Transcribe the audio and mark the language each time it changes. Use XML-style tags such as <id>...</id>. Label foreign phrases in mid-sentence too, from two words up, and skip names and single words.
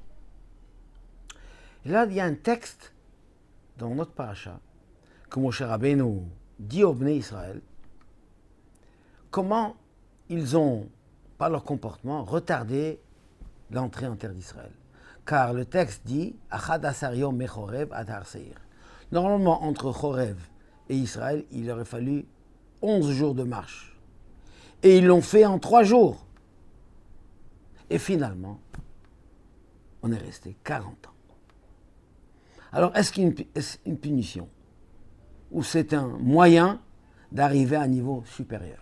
<fr>Et là, il y a un texte dans notre paracha que Moshe Rabbeinu dit au Bnei Israël comment ils ont, par leur comportement, retardé l'entrée en terre d'Israël. Car le texte dit «</fr> <he>אחד עשר יום מחורב עד הר שעיר ».</he> <fr>Normalement, entre Chorev et Israël, il aurait fallu 11 jours de marche. Et ils l'ont fait en 3 jours. Et finalement, on est resté 40 ans. Alors, est-ce une punition ou c'est un moyen d'arriver à un niveau supérieur?</fr>